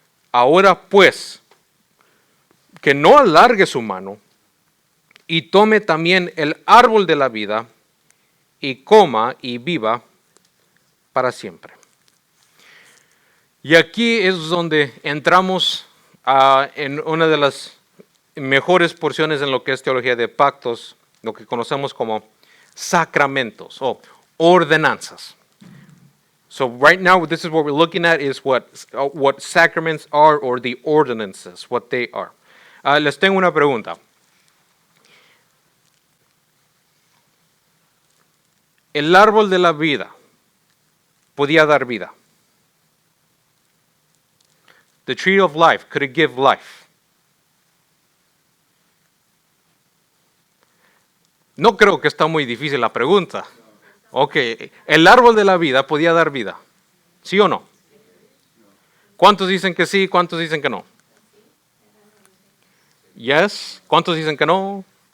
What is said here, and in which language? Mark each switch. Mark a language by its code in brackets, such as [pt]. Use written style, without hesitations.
[es] Ahora pues, que no alargue su mano y tome también el árbol de la vida y coma y viva para siempre. Y aquí es donde entramos en una de las mejores porciones en lo que es teología de pactos, lo que conocemos como sacramentos o ordenanzas. [en] So right now, this is what we're looking at is what sacraments are, or the ordinances, what they are. [es] Les tengo una pregunta. El árbol de la vida podía dar vida. [en] The tree of life, could it give life? [es] No creo que está muy difícil la pregunta. Ok, el árbol de la vida podía dar vida, ¿sí o no? ¿Cuántos dicen que sí? ¿Cuántos dicen que no? Yes. ¿Cuántos dicen que no?